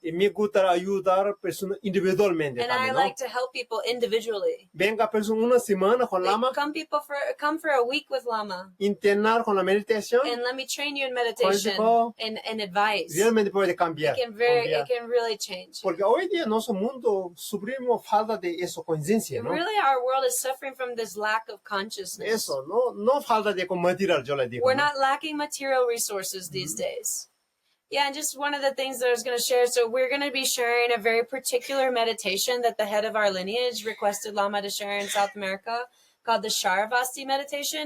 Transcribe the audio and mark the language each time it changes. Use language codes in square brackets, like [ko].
[es] Y me gusta ayudar a personas individualmente [en] And I [es] también, ¿no? [en] like to help people individually. [es] Venga persona una semana con Lama, [en] Come for a week with Lama. [es] internar con la meditación, [en] And let me train you in meditation [es] Consejo. [en] and advice. [es] realmente puede cambiar. [en] It can really change. [es] Porque hoy día nuestro mundo sufrimos falta de eso, conciencia, ¿no? [en] Really, our world is suffering from this lack of consciousness. [es] Eso, no falta de material, yo le digo. [en] We're [es] ¿no? [en] not lacking material resources these days. Yeah, and just one of the things that I was going to share. So we're going to be sharing a very particular meditation that the head of our lineage requested Lama to share in South America, called the Sharavasti meditation.